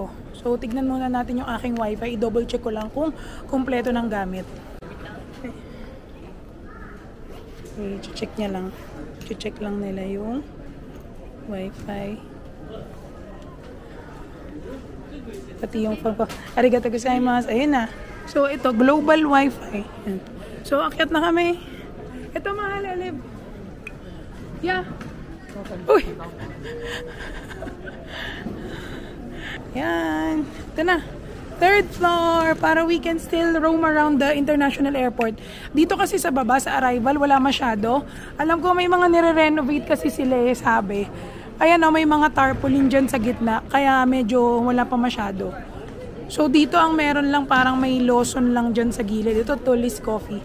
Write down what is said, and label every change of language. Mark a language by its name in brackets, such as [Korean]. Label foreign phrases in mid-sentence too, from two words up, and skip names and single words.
[Filipino] So, tignan muna natin yung aking wifi. I-double check ko lang kung kumpleto ng gamit. Okay, check niya lang. Check lang nila yung wifi. Pati yung phone ko. [Japanese] ありがとうございます. [Filipino] Ayun na. So, ito, [English] global wifi. [Filipino] Ayan. So, akyat na kami. Ito, mahal, Alib. Yeah. Uy! Yan. Ito na. [English] Third floor para we can still roam around the international airport. [Filipino] Dito kasi sa baba, sa arrival, wala masyado. Alam ko may mga nire-renovate kasi sila eh, sabi. Ayan o, may mga tarpaulin dyan sa gitna. Kaya medyo wala pa masyado. So, dito ang meron lang parang may Lawson lang dyan sa gilid. Ito, Tully's Coffee.